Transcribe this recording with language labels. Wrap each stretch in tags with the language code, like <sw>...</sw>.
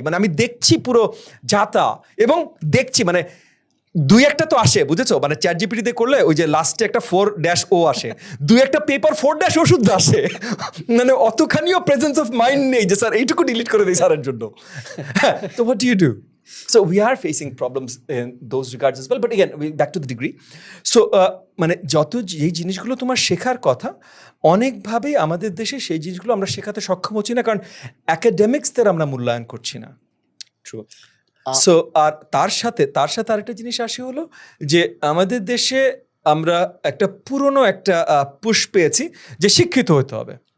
<bn>মানে আমি দেখছি পুরো যাতা, এবং দেখছি মানে 2-1টা তো আসে, বুঝেছো, মানে চ্যাট জিপিটিতে করলে ওই যে লাস্টে একটা 4-O আসে, 2-1টা পেপার 4-O শুদ্ধ আসে, মানে অতখানিও প্রেজেন্স অফ মাইন্ড নেই যে স্যার এইটুকু ডিলিট করে দিই স্যারের জন্য।</bn> <en>তো what do you do? So we are facing problems in those regards as well. But again, back to the degree.</en> <bn>So মানে যত যেই জিনিসগুলো তোমার শেখার কথা, অনেকভাবেই আমাদের দেশে সেই জিনিসগুলো আমরা শেখাতে সক্ষম হচ্ছি না, কারণ অ্যাকাডেমিক্সদের আমরা মূল্যায়ন করছি না।</bn> <en>True.</en> <bn>সো আর তার সাথে আরেকটা জিনিস আসে হলো যে আমাদের দেশে আমরা একটা পুরনো একটা পুশ পেয়েছি যে শিক্ষিত হতে হবে।</bn>